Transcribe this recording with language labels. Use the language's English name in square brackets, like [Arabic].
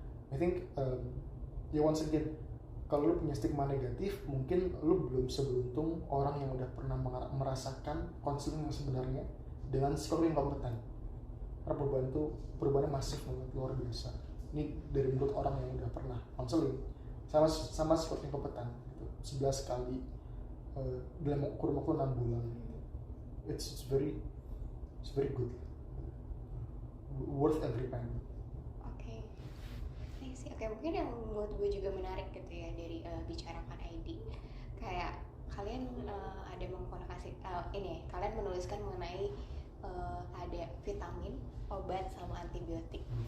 [English] I think [Indonesian] ya [English] once again, [Indonesian] kalau lu punya stigma negatif, mungkin lu belum seberuntung orang yang udah pernah merasakan konseling yang sebenarnya dengan psikolog yang kompeten. Karena perubahannya masif banget, luar biasa. Ini dari menurut orang yang udah pernah konseling sama psikolog yang kompeten gitu, 11 kali dalam kurun waktu 6 bulan. [English] It's very good, worth every penny. [Indonesian] Oke, mungkin yang menurut gue juga menarik gitu ya dari bicarakan ID, kayak kalian ada mengkomunikasi kalian menuliskan mengenai ada vitamin, obat, sama antibiotik.